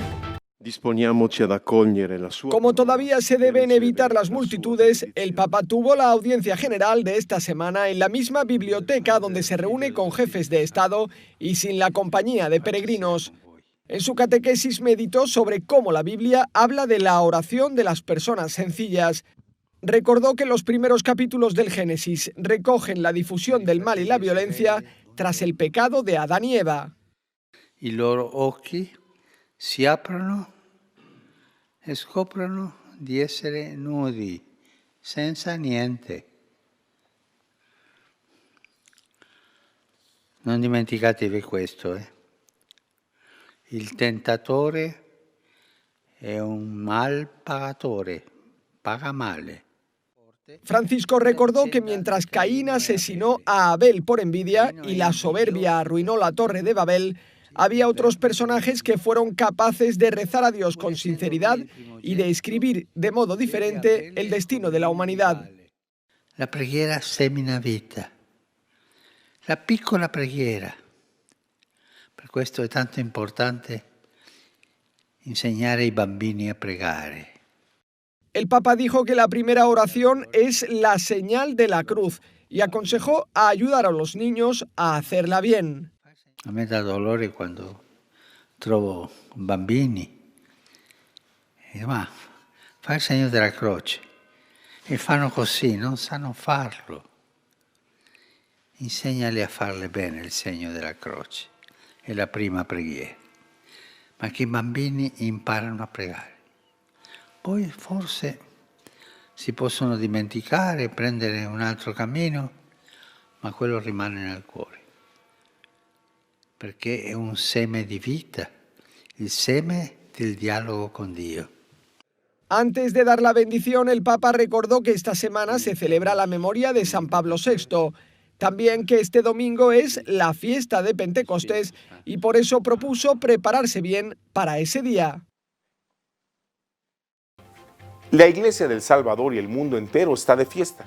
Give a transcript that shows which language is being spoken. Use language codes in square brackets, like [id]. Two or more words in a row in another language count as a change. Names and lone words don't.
[es] Como todavía se deben evitar las multitudes, el Papa tuvo la audiencia general de esta semana en la misma biblioteca donde se reúne con jefes de Estado y sin la compañía de peregrinos. En su catequesis meditó sobre cómo la Biblia habla de la oración de las personas sencillas. Recordó que los primeros capítulos del Génesis recogen la difusión del mal y la violencia tras el pecado de Adán y Eva. [it] I loro occhi si aprono e scoprono di essere nudi, senza niente. Non dimenticatevi questo, Il tentatore è un mal pagatore, paga male. [es] Francisco recordó que mientras Caín asesinó a Abel por envidia y la soberbia arruinó la Torre de Babel, había otros personajes que fueron capaces de rezar a Dios con sinceridad y de escribir de modo diferente el destino de la humanidad. [it] La preghiera semina vita, la piccola preghiera. Per questo è tanto importante insegnare ai bambini a pregare. [es] El Papa dijo que la primera oración es la señal de la cruz y aconsejó a ayudar a los niños a hacerla bien. [it] A me dà dolore quando trovo bambini ma fa il segno della croce e fanno così, non sanno farlo. Insegnali a farle bene il segno della croce, è la prima preghiera, ma che i bambini imparano a pregare. Poi forse si possono dimenticare, prendere un altro cammino, ma quello rimane nel cuore. Perché è un seme di vita, il seme del dialogo con Dio. [es] Antes de dar la bendición, el Papa recordó que esta semana se celebra la memoria de San Pablo VI. También que este domingo es la fiesta de Pentecostés y por eso propuso prepararse bien para ese día. La Iglesia del Salvador y el mundo entero está de fiesta.